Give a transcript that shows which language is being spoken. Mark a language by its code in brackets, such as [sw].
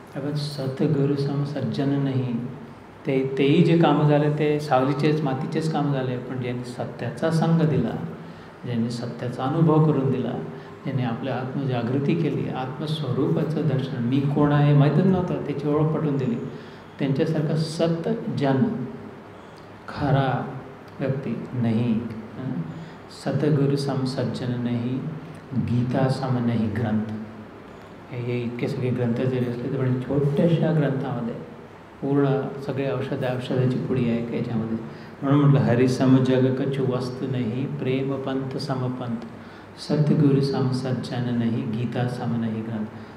[mr] पण सतगुरु सम सज्जन नाही. तेही जे कामं झाले ते सावलीचेच मातीचेच कामं झाले. पण ज्यांनी सत्याचा संग दिला, ज्यांनी सत्याचा अनुभव करून दिला, ज्यांनी आपल्या आत्मजागृती केली, आत्मस्वरूपाचं दर्शन, मी कोण आहे माहीतच नव्हतं, त्याची ओळख पटवून दिली, त्यांच्यासारखा सत जन, खरा [hi] व्यक्ती नहीं, सतगुरु सम सज्जन नहीं, गीता सम नाही ग्रंथ. [mr] हे इतके सगळे ग्रंथ जरी असले तर पण छोट्याशा ग्रंथामध्ये पूर्ण सगळे औषधाची पुडी आहे याच्यामध्ये. म्हणून म्हटलं [hi] हरिसम जग कछु वस्तू नाही, प्रेम पंथ समपंथ, [mr] सतगुरु सम सज्जन नाही, गीता सम नाही ग्रंथ.